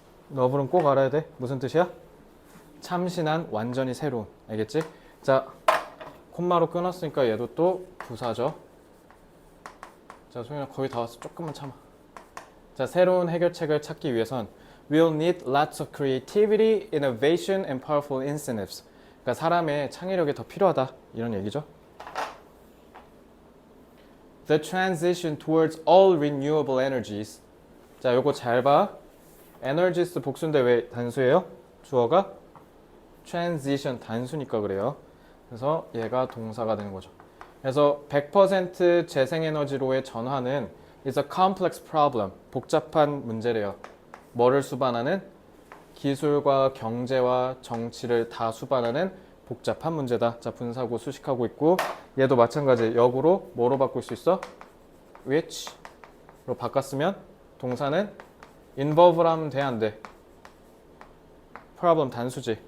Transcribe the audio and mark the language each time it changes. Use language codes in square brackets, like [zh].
[ko] novel은 꼭 알아야 돼. 무슨 뜻이야? 참신한, 완전히 새로운. 알겠지? 자, 콤마로 끊었으니까 얘도 또 부사죠. 자, 소윤아 거의 다 왔어. 조금만 참아. 자, 새로운 해결책을 찾기 위해선 [en] We'll need lots of creativity, innovation, and powerful incentives. [ko] 그러니까 사람의 창의력이 더 필요하다. 이런 얘기죠. [en] The transition towards all renewable energies. [ko] 자, 요거 잘 봐. energies 복수인데 왜 단수예요? 주어가 transition 단수니까 그래요. 그래서 얘가 동사가 되는 거죠. 그래서 100% 재생에너지로의 전환은 [en] is a complex problem. [ko] 복잡한 문제래요. 뭐를 수반하는? 기술과 경제와 정치를 다 수반하는 복잡한 문제다. 자, 분사구 수식하고 있고 얘도 마찬가지. 역으로 뭐로 바꿀 수 있어? which로 바꿨으면 동사는 involve로 하면 돼, 안 돼? problem 단수지.